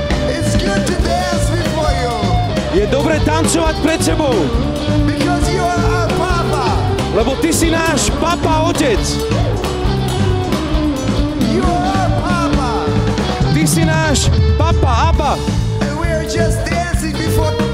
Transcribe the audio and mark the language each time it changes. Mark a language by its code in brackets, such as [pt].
[en] It's good to dance before you. [sk] Je dobre tancovať pred tebou, [en] Because you are our Papa. [sk] lebo ty si náš papa, otec. [en] You are our Papa. [sk] Ty si náš papa, Abba. [en] And we are just dancing before.